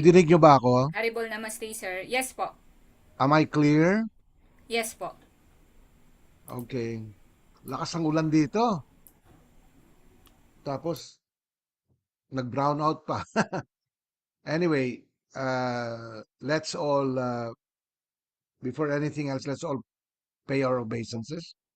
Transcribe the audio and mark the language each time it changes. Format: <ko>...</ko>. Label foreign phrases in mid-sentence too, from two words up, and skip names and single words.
<tl>nadidinig niyo ba ako?</tl> <en>Haribol, namaste Sir. Yes po. Am I clear? Yes po.</en> <tl>Okay. Lakas ang ulan dito. Tapos, nag-brown out pa.</tl> <en>Anyway, let's all, before anything else, let's all pay our obeisances.</en>